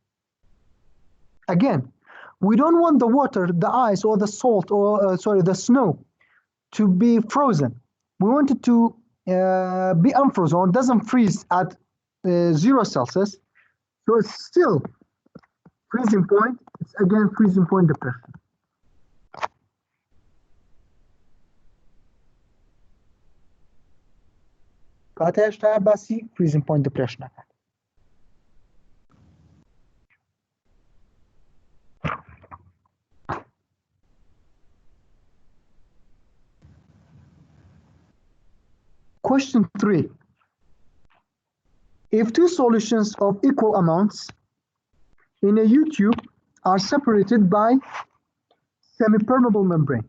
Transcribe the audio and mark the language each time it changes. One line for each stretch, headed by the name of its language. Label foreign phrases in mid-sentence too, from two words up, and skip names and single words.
English: Again, we don't want the water, the ice, or the salt, or the snow to be frozen. We want it to be unfrozen, it doesn't freeze at 0 Celsius. So it's still freezing point. It's again freezing point depression.
Central Kurdish: کاتە هێشتا باسی
English: freezing point depression
Central Kurdish: نەکات.
English: Question 3. If two solutions of equal amounts in a U-tube are separated by semi-permeable membrane.